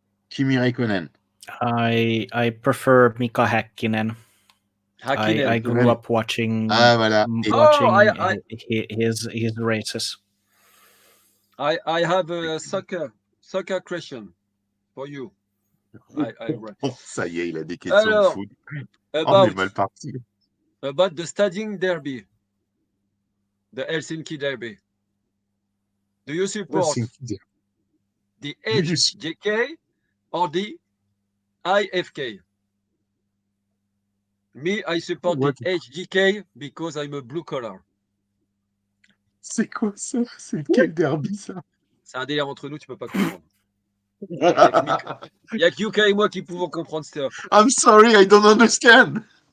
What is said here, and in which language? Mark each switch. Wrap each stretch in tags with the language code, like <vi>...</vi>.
<en>Kimi Raikkonen. I prefer Mika Häkkinen. I grew up watching his races. I have a soccer question for you.</en> <fr>Ça y est, il a des questions de foot. On est mal parti.</fr> <en>About the Stadium Derby, the Helsinki Derby. Do you support the HJK or the IFK? Me, I support the HJK because I'm a blue collar.</en> <fr>C'est quoi ça? C'est quel derby ça? C'est un délire entre nous, tu peux pas comprendre. Il y a que Yuka et moi qui pouvons comprendre ça.</fr> <en>I'm sorry, I don't understand.</en>